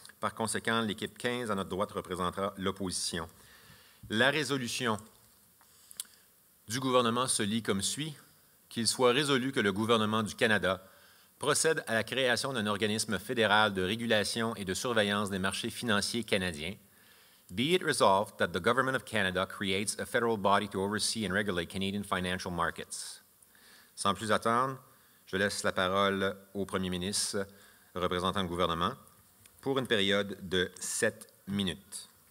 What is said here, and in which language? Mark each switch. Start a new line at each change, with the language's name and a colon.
French: Par conséquent, l'équipe 15 à notre droite représentera l'opposition. La résolution du gouvernement se lit comme suit: qu'il soit résolu que le gouvernement du Canada procède à la création d'un organisme fédéral de régulation et de surveillance des marchés financiers canadiens.
English: Be it resolved that the Government of Canada creates a federal body to oversee and regulate Canadian financial markets.
French: Sans plus attendre, je laisse la parole au premier ministre représentant le gouvernement pour une période de 7 minutes.